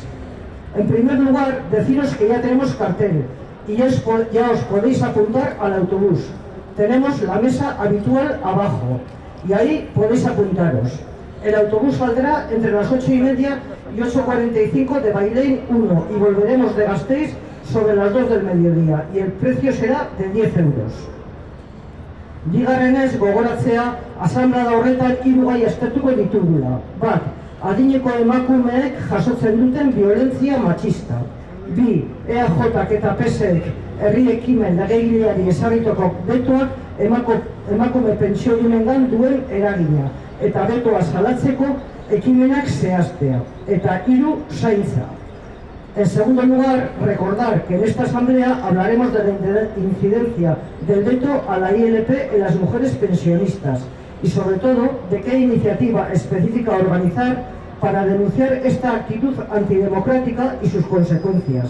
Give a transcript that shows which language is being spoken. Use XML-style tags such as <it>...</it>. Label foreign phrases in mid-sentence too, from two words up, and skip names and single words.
<es>En primer lugar, deciros que ya tenemos cartel y ya os podéis apuntar al autobús. Tenemos la mesa habitual abajo y ahí podéis apuntaros. El autobús saldrá entre las 8:30 y 8:45 de Bailén 1 y volveremos de Gasteiz sobre las 2 del mediodía y el precio será de 10 euros.</es> <eu>Bigarrenez, gogoratzea, asanblada horretan 3 gai aztertuko ditugula. Bat, adineko emakumeek jasotzen duten violentzia matxista. 2. EAJak eta PSEek herri ekimen legegileari ezarritako betoak emakume pentsiodunengan duen eragina eta betoa salatzeko ekimenak zehaztea. Eta 3. zaintza.</eu> <es>En segundo lugar, recordar que en esta asamblea hablaremos de la incidencia del veto a la ILP en las mujeres pensionistas y sobre todo de qué iniciativa específica organizar para denunciar esta actitud antidemocrática y sus consecuencias.</es>